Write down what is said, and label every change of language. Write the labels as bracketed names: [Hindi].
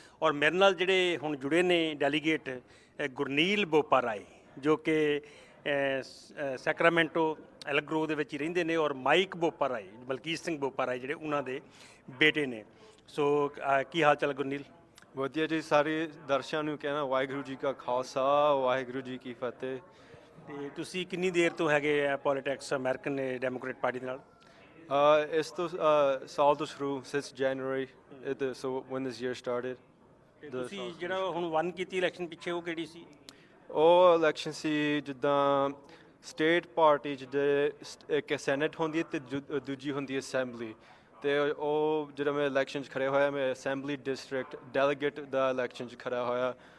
[Punjabi] ਔਰ ਮੇਰੇ ਨਾਲ ਜਿਹੜੇ ਹੁਣ ਜੁੜੇ ਨੇ ਡੈਲੀਗੇਟ ਗੁਰਨੀਲ ਬੋਪਾ ਰਾਏ, ਜੋ ਕਿ ਸੈਕਰਾਮੈਂਟੋ ਐਲਗਰੋ ਦੇ ਵਿੱਚ ਹੀ ਰਹਿੰਦੇ ਨੇ, ਔਰ ਮਾਈਕ ਬੋਪਾ ਰਾਏ, ਮਲਕੀਤ ਸਿੰਘ ਬੋਪਾ ਰਾਏ ਜਿਹੜੇ ਉਹਨਾਂ ਦੇ ਬੇਟੇ ਨੇ। ਸੋ ਕੀ ਹਾਲ ਚਾਲ ਗੁਰਨੀਲ? ਵਧੀਆ ਜੀ। ਸਾਰੇ ਦਰਸ਼ਕਾਂ ਨੂੰ ਕਹਿਣਾ ਵਾਹਿਗੁਰੂ ਜੀ ਕਾ ਖਾਲਸਾ, ਵਾਹਿਗੁਰੂ ਜੀ ਕੀ ਫਤਿਹ। ਤੇ ਤੁਸੀਂ ਕਿੰਨੀ ਦੇਰ ਤੋਂ ਹੈਗੇ ਆ ਪੋਲੀਟਿਕਸ ਅਮਰੀਕਨ ਡੈਮੋਕ੍ਰੇਟ ਪਾਰਟੀ ਦੇ ਨਾਲ? ਇਸ ਤੋਂ ਸਾਲ ਤੋਂ ਸ਼ੁਰੂ [English] since January, so when this year started. [Punjabi] ਤੁਸੀਂ ਜਿਹੜਾ ਹੁਣ ਵਨ ਕੀਤੀ ਇਲੈਕਸ਼ਨ ਪਿੱਛੇ, ਉਹ ਕਿਹੜੀ ਸੀ? ਉਹ ਇਲੈਕਸ਼ਨ ਸੀ ਜਿੱਦਾਂ ਸਟੇਟ ਪਾਰਟੀ 'ਚ ਇੱਕ ਸੈਨੇਟ ਹੁੰਦੀ ਹੈ ਅਤੇ ਦੂਜੀ ਹੁੰਦੀ ਹੈ ਅਸੈਂਬਲੀ। ਅਤੇ ਉਹ ਜਿਹੜਾ ਮੈਂ ਇਲੈਕਸ਼ਨ 'ਚ ਖੜ੍ਹਿਆ ਹੋਇਆ, ਮੈਂ ਅਸੈਂਬਲੀ ਡਿਸਟ੍ਰਿਕਟ ਡੈਲੀਗੇਟ ਦਾ ਇਲੈਕਸ਼ਨ 'ਚ ਖੜ੍ਹਾ ਹੋਇਆ।